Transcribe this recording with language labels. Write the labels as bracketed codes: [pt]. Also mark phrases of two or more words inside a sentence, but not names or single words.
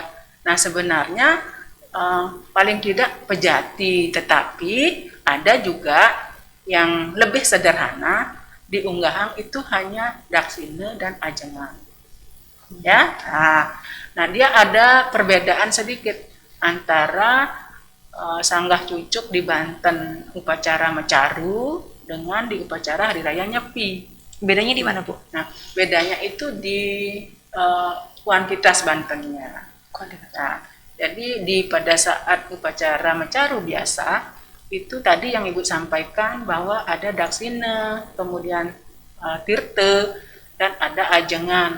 [id] Nah, sebenarnya paling tidak pejati, tetapi ada juga yang lebih sederhana, di Unggahang itu hanya daksine dan ajengan. Ya, nah dia ada perbedaan sedikit antara sanggah cucuk di Banten upacara mecaru dengan di upacara hari raya nyepi. Bedanya di mana, Bu? Nah, bedanya itu di kuantitas bantennya. Kuantitas. Nah, jadi pada saat upacara mecaru biasa, itu tadi yang Ibu sampaikan bahwa ada daksina, kemudian tirte, dan ada ajengan.